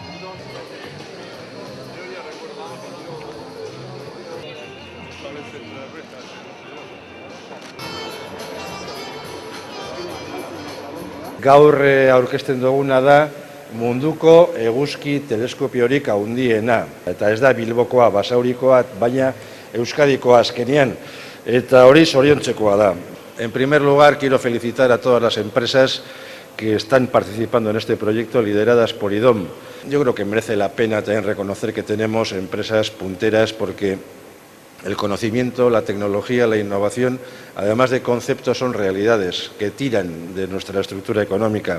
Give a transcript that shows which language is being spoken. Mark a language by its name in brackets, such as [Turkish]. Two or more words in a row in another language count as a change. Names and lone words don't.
[Basque] Gaur aurkezten duguna da munduko eguzki teleskopiorik handiena. Eta ez da Bilbokoa, Basaurikoa, baina Euskadikoa azkenean. Eta hori zoriontzekoa da. [Spanish] En primer lugar, quiero felicitar a todas las empresas que están participando en este proyecto lideradas por IDOM. Yo creo que merece la pena también reconocer que tenemos empresas punteras porque el conocimiento, la tecnología, la innovación, además de conceptos, son realidades que tiran de nuestra estructura económica.